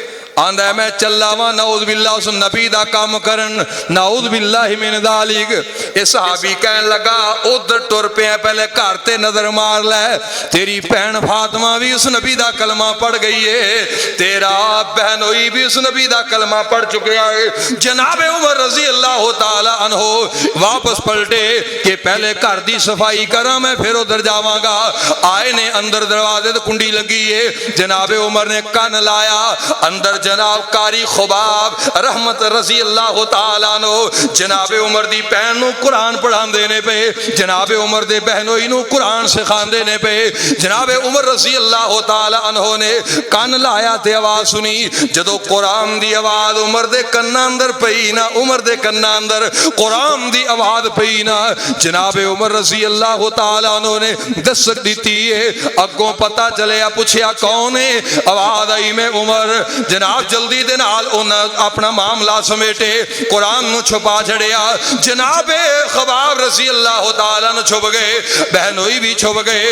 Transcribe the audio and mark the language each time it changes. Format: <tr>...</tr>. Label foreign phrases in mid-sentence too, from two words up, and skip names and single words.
<pa>آندا ہے میں چلا وا</pa> <ar>نعوذ بالله</ar> <pa>اس نبی دا کام کرن,</pa> <ar>نعوذ بالله من ذلك.</ar> <pa>یہ صحابی کہن لگا ادھر ٹر پیا، پہلے گھر تے نظر مار لے، تیری بھین فاطمہ بھی اس نبی دا کلمہ پڑھ گئی ہے، تیرا بہنوئی بھی اس نبی دا کلمہ پڑھ چکا ہے. جناب عمر</pa> <ar>رضي الله تعالى عنه</ar> <pa>واپس پلٹے کہ پہلے گھر کی صفائی کرا، میں پھر ادھر جاواں گا. آئے نے اندر دروازے تے کنڈی لگی ہے. جناب عمر نے کن لایا، اندر جناب قاری خباب رحمت</pa> <ar>رضي الله تعالى عنه</ar> <pa>جناب عمر دی بھین نوں قرآن پڑھاندے نے پے، جناب عمر دے بہنوئی نوں قرآن سکھاندے نے پے. جناب عمر</pa> <ar>رضي الله تعالى عنه</ar> <pa>نے کن لایا تے آواز سنی. جدوں قرآن دی آواز عمر دے کناں اندر پئی نا، عمر دے کناں اندر قرآن دی آواز پئی نا، جناب عمر</pa> <ar>رضي الله تعالى عنه</ar> <pa>نے دستک دی ہے. اگوں پتہ چلیا، پچھیا کون ہے? آواز آئی میں عمر. جناب جلدی دے نال انہیں اپنا معاملہ سمیٹے، قرآن نوں چھپا چھڈیا. جنابِ خباب</pa> <ar>رضي الله تعالى</ar> <pa>نوں چھپ گئے، بہنوئی بھی چھپ گئے.</pa>